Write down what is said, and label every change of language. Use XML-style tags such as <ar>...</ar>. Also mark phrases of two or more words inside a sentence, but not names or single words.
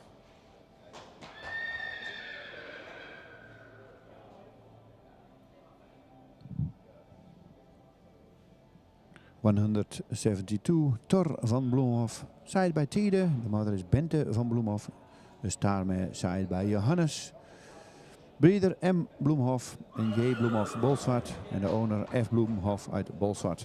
<nl>(172) Thor van Bloemhof,</nl> <en>side by</en> <nl>Tiede. De moeder is Bente van Bloemhof. De</nl> <en>star side by</en> <nl>Johannes. Breeder M. Bloemhof en J. Bloemhof Bolsward. En de owner F. Bloemhof uit Bolsward.</nl>